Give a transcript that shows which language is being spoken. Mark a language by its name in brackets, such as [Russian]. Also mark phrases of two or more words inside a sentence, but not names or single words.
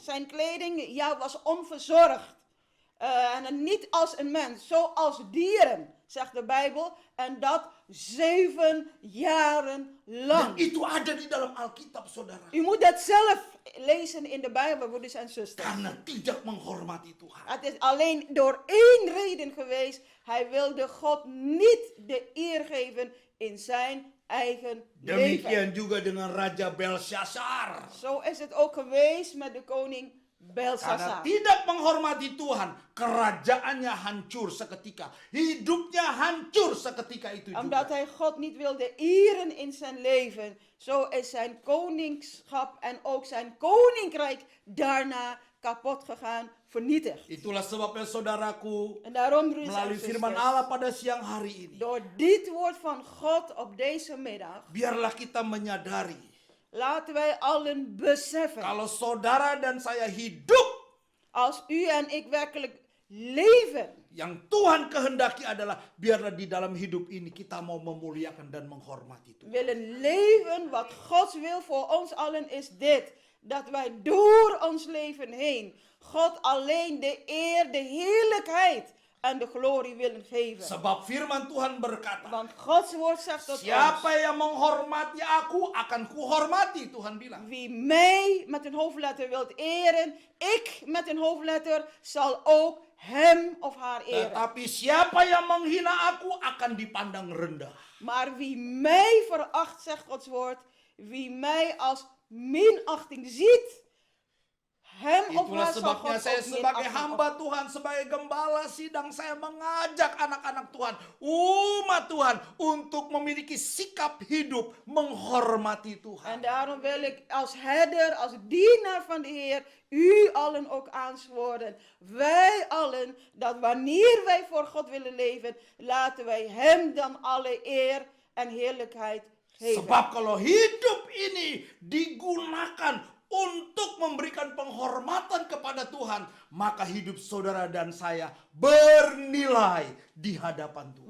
[Dutch] zijn kleding ja, was onverzorgd. En niet als een mens, zoals dieren, zegt de Bijbel. En dat 7 jaren [Indonesian] Dan [Dutch] lang. [Indonesian] itu ada di dalam Alkitab, saudara. [Dutch] U moet dat zelf lezen in de Bijbel, broeders en zusters. [Indonesian] Karena tidak menghormati Tuhan. [Dutch] Het is alleen door 1 reden geweest. Hij wilde God niet de eer geven in zijn eigen leven. [Indonesian] Demikian juga dengan Raja Belshazzar. [Dutch] Zo is het ook geweest met de koning [Indonesian] Karena [Dutch] Belshazzar. [Indonesian] tidak menghormati Tuhan, kerajaannya hancur seketika. Hidupnya hancur seketika itu [Dutch] Omdat [Indonesian] juga. [Dutch] hij God niet wilde eren in zijn leven. Zo is zijn koningschap en ook zijn koninkrijk daarna kapot gegaan, vernietigd. [Indonesian] Itulah sebabnya, saudaraku, [Dutch] En daarom, broeders en [Indonesian] melalui firman [Dutch] zusters, [Indonesian] Allah pada siang hari ini, [Dutch] door dit woord van God op deze middag, [Indonesian] biarlah kita menyadari [Dutch] laten wij allen beseffen, [Indonesian] kalau saudara dan saya hidup, [Dutch] als u en ik werkelijk leven, [Indonesian] yang Tuhan kehendaki adalah biarlah di dalam hidup ini kita mau memuliakan dan menghormati Tuhan. [Dutch] willen leven wat Gods wil voor ons allen is dit. Dat wij door ons leven heen God alleen de eer, de heerlijkheid en de glorie willen geven. [Indonesian] Sebab firman Tuhan berkata, [Dutch] Want Gods woord zegt tot [Indonesian] siapa [Dutch] ons, [Indonesian] yang menghormati aku akan kuhormati, Tuhan bilang. [Dutch] wie mij met een hoofdletter wilt eren, ik met een hoofdletter zal ook hem of haar eren. [Indonesian] Tetapi siapa yang menghina aku akan dipandang rendah. [Dutch] Maar wie mij veracht, zegt Gods woord, wie mij als minachting ziet, hem of [Indonesian] Itulah [Dutch] haar zal [Indonesian] sebabnya [Dutch] God [Indonesian] saya [Dutch] ook [Indonesian] sebagai [Dutch] minachting [Indonesian] hamba Tuhan, sebagai gembala sidang, saya mengajak anak-anak Tuhan, umat Tuhan, untuk memiliki sikap hidup menghormati [Dutch] En [Indonesian] Tuhan. [Dutch] daarom wil ik als herder, als dienaar van de Heer, u allen ook aansporen. Wij allen, dat wanneer wij voor God willen leven, laten wij hem dan alle eer en heerlijkheid geven. [Indonesian] Sebab kalau hidup ini digunakan untuk memberikan penghormatan kepada Tuhan, maka hidup saudara dan saya bernilai di hadapan Tuhan.